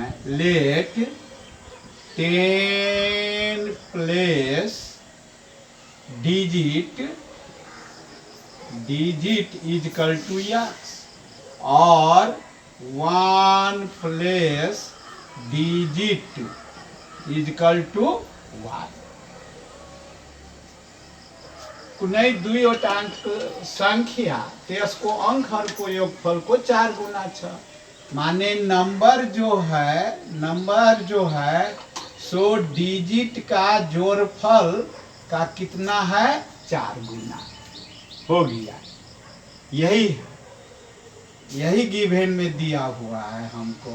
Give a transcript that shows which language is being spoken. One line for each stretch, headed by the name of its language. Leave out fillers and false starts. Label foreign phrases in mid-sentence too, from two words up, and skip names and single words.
English: Let 10 plus digit is equal to x और 1 plus digit is equal to y।
Nepali: कुनै दुईवटा अंक संख्या त्यसको अंकहरूको योगफलको 4 गुना 6।
Hindi: माने नंबर जो है सो डिजिट का जोड़फल का कितना है, 4 गुना हो गया। यही गिवन में दिया हुआ है हमको।